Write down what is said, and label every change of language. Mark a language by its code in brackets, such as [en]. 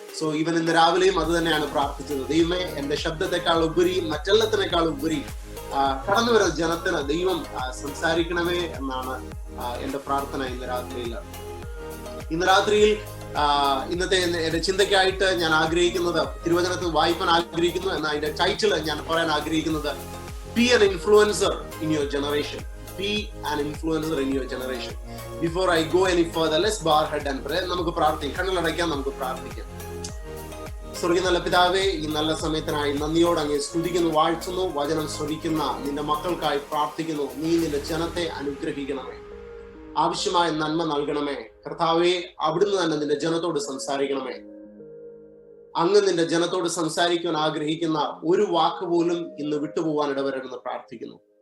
[ml] So ഇവൻ ഇന്ന് രാവിലെയും അത് തന്നെയാണ് പ്രാർത്ഥിച്ചത്. ദൈവമേ, എന്റെ ശബ്ദത്തെക്കാൾ ഉപരി, മറ്റെല്ലാത്തിനേക്കാൾ ഉപരി കടന്നു വരുന്ന ജനത്തിന് ദൈവം സംസാരിക്കണമേ എന്നാണ് എന്റെ പ്രാർത്ഥന ഇന്ന് രാത്രിയിൽ. ഇന്ന് രാത്രിയിൽ ഇന്നത്തെ എന്റെ ചിന്തയ്ക്കായിട്ട് ഞാൻ ആഗ്രഹിക്കുന്നത്, തിരുവചനത്തിൽ വായിക്കാൻ ആഗ്രഹിക്കുന്നു എന്ന അതിന്റെ ടൈറ്റിൽ ഞാൻ പറയാൻ ആഗ്രഹിക്കുന്നത് [en] Be an influencer in your generation. Be an influencer in your generation. Before I go any further, let's bow our head and pray. [ml] നമുക്ക് പ്രാർത്ഥിക്കാം. കണ്ണുകളടയ്ക്കാം, നമുക്ക് പ്രാർത്ഥിക്കാം. സ്വർഗ്ഗീയ നല്ല പിതാവേ, ഈ നല്ല സമയത്തിനായി നന്ദിയോടെ അങ്ങേ സ്തുതിക്കുന്നു, വാഴ്ത്തുന്നു. വചനം ശ്രവിക്കുന്ന നിന്റെ മക്കൾക്കായി പ്രാർത്ഥിക്കുന്നു. നീ നിന്റെ ജനത്തെ അനുഗ്രഹിക്കണമേ, ആവശ്യമായ നന്മ നൽകണമേ. കർത്താവേ, അവിടുന്ന് തന്നെ നിന്റെ ജനത്തോട് സംസാരിക്കണമേ. അങ്ങ് നിന്റെ ജനത്തോട് സംസാരിക്കുവാൻ ആഗ്രഹിക്കുന്ന ഒരു വാക്ക് പോലും ഇന്ന് വിട്ടുപോകാൻ ഇടവരരുതെന്ന് പ്രാർത്ഥിക്കുന്നു.